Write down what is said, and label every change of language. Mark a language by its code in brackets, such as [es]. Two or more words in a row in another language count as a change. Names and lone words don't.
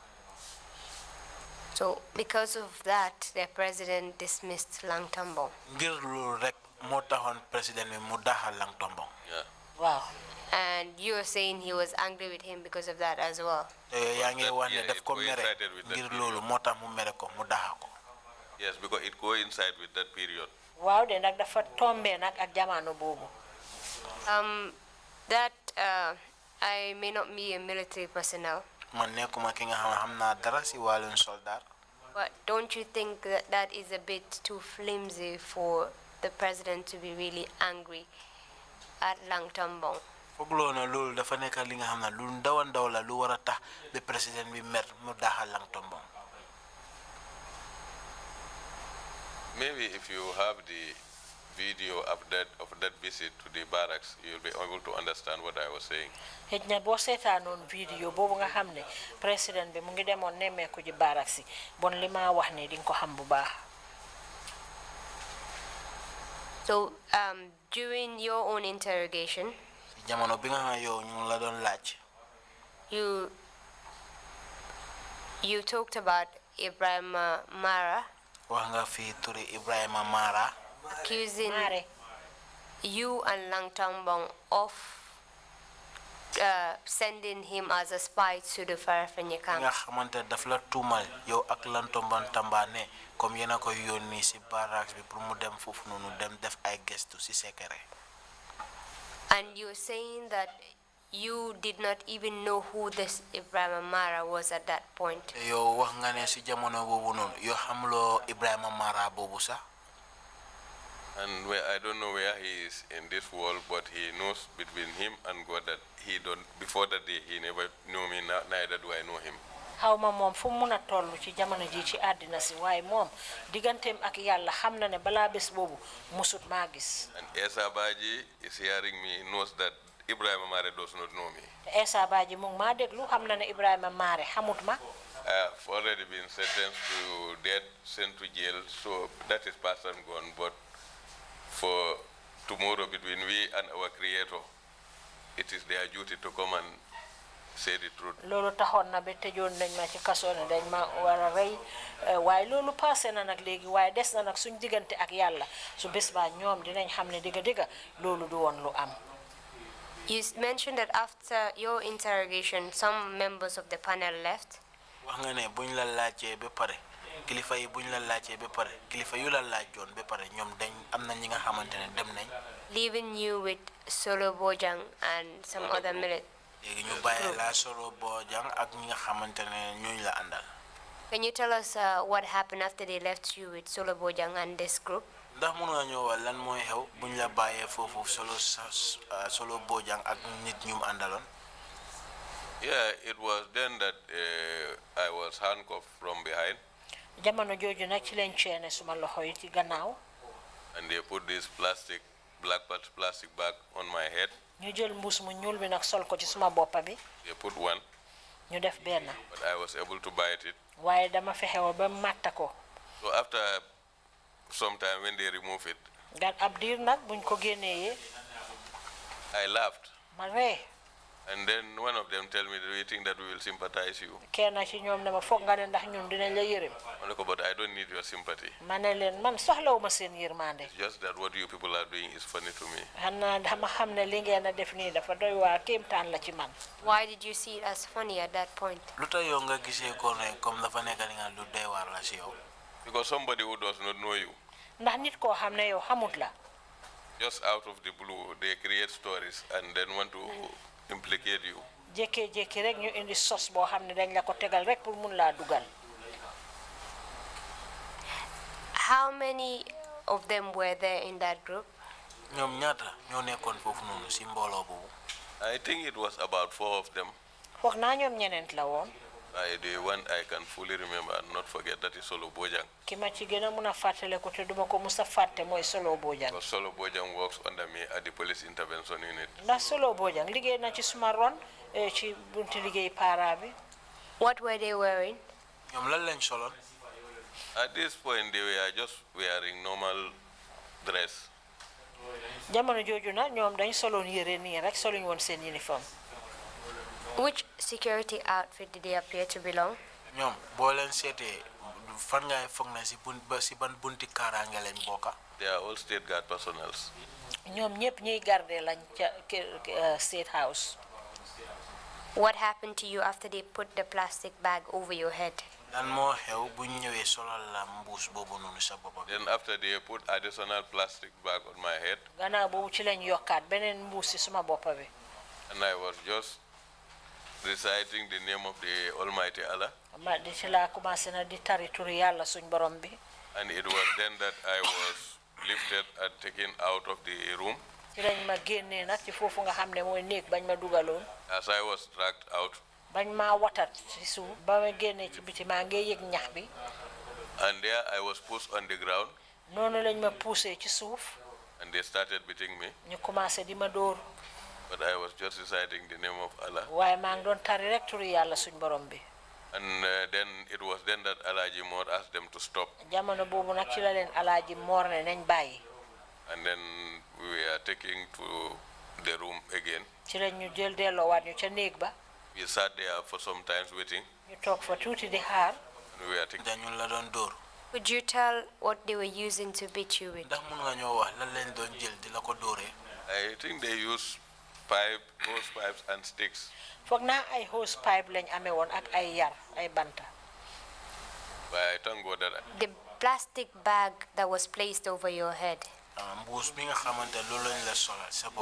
[en] So because of that, the president dismissed Lang Tombong. [wo] ngir loolu rek moo taxoon président bi mu daxal Lang Tombong. Waaw. [en] And you were saying he was angry with him because of that as well. [wo] yaa ngi wax ne daf ko mere ngir loolu moo tax mu mere ko mu daxa ko. [en] Yes, because it coincided with that period. [wo] Waaw de nag dafa tombé nag ak jamono boobu. [en] That I may not be a military personnel. [wo] Man nekkuma ki nga xam naa dara si wàllum soldat. [en] But don't you think that that is a bit too flimsy for the president to be really angry at Lang Tombong? [wo] Fogloo na loolu dafa nekk li nga xam ne lu ndaw la lu war a tax ba président bi mer mu daxal Lang Tombong. [en] Maybe if you have the video of that visit to the barracks, you'll be able to understand what I was saying. [wo] Xëj na boo seetaanoon vidéo boobu nga xam ne président bi mu ngi demoon nemmeeku ji barracks yi bon li ma wax ne di nga ko xam bu baax. [en] So during your own interrogation, [wo] jamono bi nga xam ne yow ñu la doon laaj. [en] You talked about Ibrahim Mara. [wo] Wax nga fi turi Ibrahima Mara. [en] Accusing you and Lang Tombong of sending him as a spy to the Farafenni camp. [wo] nga xamante daf la tuumal yow ak Lang Tombong Tambane comme yéen a ko yónni si barracks bi pour mu dem foofu noonu dem def ay gestu si secret. [en] And you're saying that you did not even know who this Ibrahim Mara was at that point. [wo] yow wax nga ne si jamono boobu noonu yoo xamuloo Ibrahima Mara boobu sax. [en] And I don't know where he is in this world, but he knows between him and God that he don't. Before that day, he never knew me. Neither do I know him. [wo] xaw ma moom fu mu mun a toll ci jamono ji ci àddina si waaye moom digganteem ak yàlla xam na ne balaa bés boobu musut maa gis. [en] And Esa Baji is hearing me, knows that Ibrahim Mare does not know me. [wo] Esa Baji mu ngi maa déglu xam na ne Ibrahima Mare xamut ma. [en] I have already been sentenced to death, sent to jail, so that is past and gone. But for tomorrow, between we and our Creator, it is their duty to come and say the truth. [wo] Loolu taxoon na ba tëjoon nañ ma ci kaso ne dañ ma war a rey waaye loolu passé na nag léegi waaye des na nag suñ diggante ak yàlla su bés baa ñoom dinañ xam ne dëgg loolu du woon lu am. [en] You mentioned that after your interrogation, some members of the panel left. [wo] wax nga ne buñ la laajee ba pare kilifa yi buñ la laajee ba pare kilifa yu la laajoon ba pare ñoom dañ am na ñi nga xamante ne dem nañ. [en] Leaving you with Solo Bojang and some other military. [wo] léegi ñu bàyyi la Solo Bojang ak ñi nga xamante ne ñooñu la àndal. [en] Can you tell us what happened after they left you with Solo Bojang and this group? [wo] ndax mën nga ñëw lan mooy xew buñ la bàyyee foofu Solo Bojang ak nit ñu mu àndaloon. [en] Yeah, it was then that I was handcuffed from behind. [wo] Jamono jooju nag ci leen ceene suma loxo yi ci gannaaw. [en] And they put this plastic black plastic bag on my head. [wo] ñu jël mbuus mu ñuul bi nag sol ko ci suma boppa bi. [en] They put one. [wo] ñu def benn. [en] But I was able to bite it. [wo] waaye dama fexewa ba matta ko. [en] So after some time when they remove it, [wo] gan ab diir nag buñ ko génnee. [en] I laughed. [wo] ma ree. [en] And then one of them tell me, do you think that we will sympathize you? [wo] kenn ci ñoom ne ma foog nga ne ndax ñun dinañ la yërëm. [en] But I don't need your sympathy. [wo] ma ne leen man soxlawuma seen yërmande. [en] It's just that what you people are doing is funny to me. [wo] xanaa dama xam ne li ngeen a def nii dafa doy waa kéemtaan la ci man. [en] Why did you see it as funny at that point? [wo] lu tax yow nga gisee ko ne comme dafa nekk li nga lu doy waar la si yow. [en] Because somebody who does not know you, [wo] ndax nit koo xam ne yow xamut la. [en] just out of the blue, they create stories and then want to implicate you. [wo] jékkee-jékki rek ñu indi sos boo xam ne dañ la ko tegal rek pour mun laa dugal. [en] How many of them were there in that group? [wo] ñoom ñaata ñoo nekkoon foofu noonu si mbooloo boobu. [en] I think it was about 4 of them. [wo] foog naa ñoom ñeneent la woon. [en] The one I can fully remember and not forget, that is Solo Bojang. [wo] ki ma ci gën a mun a fàttale ko te duma ko mus a fàtte mooy Solo Bojang. [en] Because Solo Bojang works under me at the police intervention unit. [wo] ndax Solo Bojang liggéey na ci suma ron ci bunti liggéey para bi. [en] What were they wearing? [wo] ñoom lan lañ soloon. [en] At this point, they were just wearing normal dress. [wo] jamono jooju na ñoom dañ soloon yére nii rek soluñ woon seen uniforme. [en] Which security outfit did they appear to belong? [wo] ñoom boo leen seetee fan ngay foog ne si ban bunti kaaraange lañ bokka. [en] They are all state guard personnels. [wo] ñoom ñëpp ñuy garde lañ ca State House. [en] What happened to you after they put the plastic bag over your head? [wo] lan moo xew bu ñu ñëwee solal la mbuus boobu noonu sa bopp bi. [en] Then after they put additional plastic bag on my head, [wo] gannaaw boobu ci lañ yokkaat beneen mbuus si suma boppa bi. [en] and I was just reciting the name of the Almighty Allah. [wo] ma di ci laa commencé na di tari turi yàlla suñ borom bi. [en] And it was then that I was lifted and taken out of the room. [wo] ci lañ ma génnee nag ci foofu nga xam ne mooy néeg bañ ma dugaloon. [en] As I was dragged out, [wo] bañ ma watat ci suuf ba ma génnee ci biti maa ngi yëg ñax bi. [en] and there I was pushed on the ground, [wo] noonu lañ ma poussé ci suuf. [en] and they started beating me. [wo] ñu commencé di ma dóor. [en] But I was just reciting the name of Allah. [wo] waaye maa ngi doon tari rek turi yàlla suñ borom bi. [en] And then it was then that Alaji Moor asked them to stop. [wo] jamono boobu nag ci la leen Alaaji Moor ne nañ bàyyi. [en] And then we were taken to the room again. [wo] ci lañ ñu jël delloowaat ñu ca néeg ba. [en] We sat there for some time waiting. [wo] ñu toog fa tuuti di xaar. [en] And we were taken. [wo] dañu la doon dóor. [en] Could you tell what they were using to beat you with? [wo] ndax mun nga ñoo wax lan lañ doon jël di la ko dóoree. [en] I think they used hose pipes and sticks. [wo] foog naa ay [en] hose pipe [wo] lañ amee woon ak ay yar ay banta. [en] But I thank God that The plastic bag that was placed over your head, [wo] mbuus bi nga xamante loolu lañ la solal sa bopp.